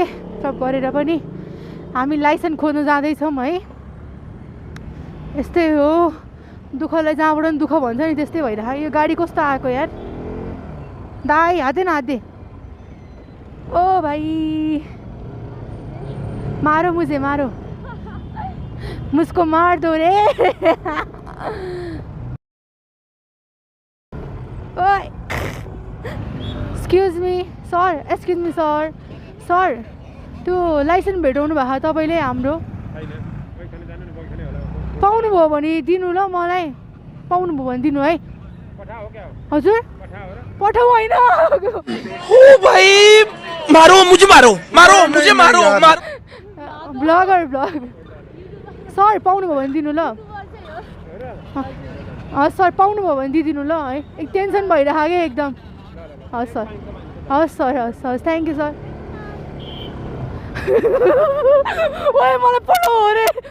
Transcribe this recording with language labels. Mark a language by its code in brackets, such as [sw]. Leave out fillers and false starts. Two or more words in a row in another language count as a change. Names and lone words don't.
[ne] पिकअप गरेर पनि हामी लाइसेन्स खोज्न जाँदैछौँ है. यस्तै हो, दुःखलाई जहाँबाट पनि दुःख भन्छ नि त्यस्तै भइरहेको. यो गाडी कस्तो आएको यार. दाई हाते न हाते. [hi] ओ भाइ मारो मुझे मारो, मुझको मार दो रे. [ne] ओए [en] excuse me [ne] सर त्यो लाइसेन्स भेटाउनु भएको तपाईँले हाम्रो पाउनुभयो भने दिनु ल. मलाई पाउनुभयो भने दिनु है. हजुर पठाऊ होइन. [hi] ओ भाइ मारो मुझे मारो. [ne] ब्लगर सर पाउनुभयो भने दिनु ल. सर पाउनुभयो भने दिइदिनु ल है. एक टेन्सन भइरहेको क्या एकदम. हस् सर [en] thank you [ne] सर. ओए मलाई पठाऊ अरे.